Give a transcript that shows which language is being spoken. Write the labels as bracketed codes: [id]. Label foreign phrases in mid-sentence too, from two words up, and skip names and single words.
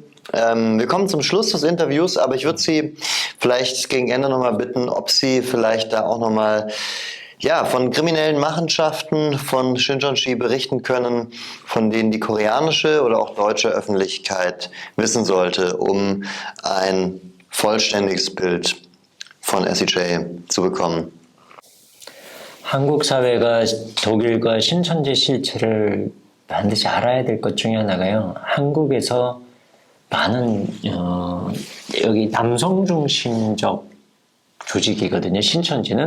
[de] Wir kommen zum Schluss des Interviews, aber ich würde Sie vielleicht gegen Ende nochmal bitten, ob Sie vielleicht da auch nochmal von kriminellen Machenschaften von Shincheonji berichten können, von denen die koreanische oder auch deutsche Öffentlichkeit wissen sollte, um ein vollständiges Bild von SCJ zu bekommen. [ko] 한국 사회가 독일과 신천지 실체를 반드시 알아야 될 것 중에 하나가요. 한국에서 많은 여기 남성 중심적 조직이거든요. 신천지는.